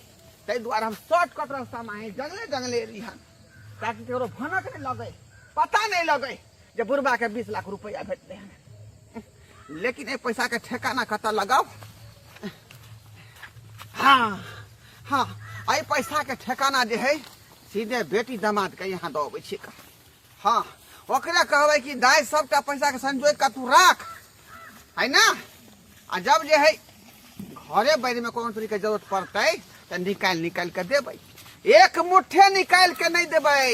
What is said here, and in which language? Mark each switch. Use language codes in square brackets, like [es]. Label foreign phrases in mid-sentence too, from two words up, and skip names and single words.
[mai] तै दुआरे हम शॉर्टकट रास्ता में है, जंगले जंगले रिहन ताकि केकरो भनक नहीं लगे, पता नहीं लगे जे बुढ़वा के 20 लाख रुपया भेटले हन। लेकिन ए पैसा के ठेकाना कतऽ लगाओ? हाँ हाँ आई पैसा के ठेकाना जे है सीधे बेटी दामाद के यहाँ दबे छी। हाँ ओकरे कहबै कि दाई सबटा पैसा के संजोग के तू राख, है ना? आ जब जे है घरे बैर में कोनो तरीके जरूरत पड़ते तो निकाल के देबै, एक मुट्ठे निकाल के नहीं देबै।